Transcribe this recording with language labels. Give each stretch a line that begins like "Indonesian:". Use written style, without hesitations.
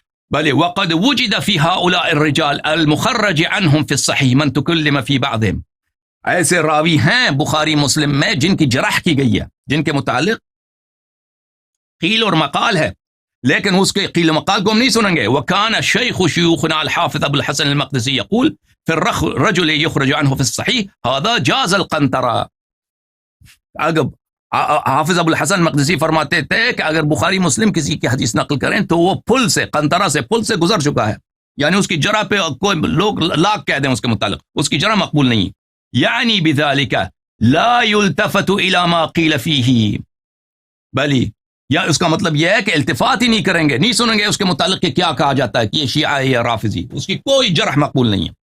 Arabic: بلے وقد وجد في هؤلاء الرجال المخرج عنهم في الصحيح من تكلم في بعضهم,
Urdu: ایسے راوی ہیں بخاری مسلم میں جن کی جرح کی گئی ہے, جن کے متعلق قیل اور مقال ہے, لیکن اس کے قیل و مقال کو ہم نہیں سنیں گے.
Arabic: وكان شيخ شيوخنا الحافظ ابو الحسن المقدسي يقول في الرجل يخرج عنه في الصحيح هذا جاز القنطرة.
Urdu: اگر حافظ ابو الحسن مقدسی فرماتے تھے کہ اگر بخاری مسلم کسی کی حدیث نقل کریں تو وہ پل سے, قنطرہ سے, پل سے گزر چکا ہے, یعنی اس کی جرح پہ کوئی لوگ لاکھ کہہ دیں اس کے متعلق, اس کی جرح مقبول نہیں. یعنی
Arabic: بذالک لا یلتفت الی ما قیل فیہ,
Urdu: بلی یا اس کا مطلب یہ ہے کہ التفات ہی نہیں کریں گے, نہیں سنیں گے اس کے متعلق کہ کیا کہا جاتا ہے کہ یہ شیعہ ہے یا رافضی, اس کی کوئی جرح مقبول نہیں ہے.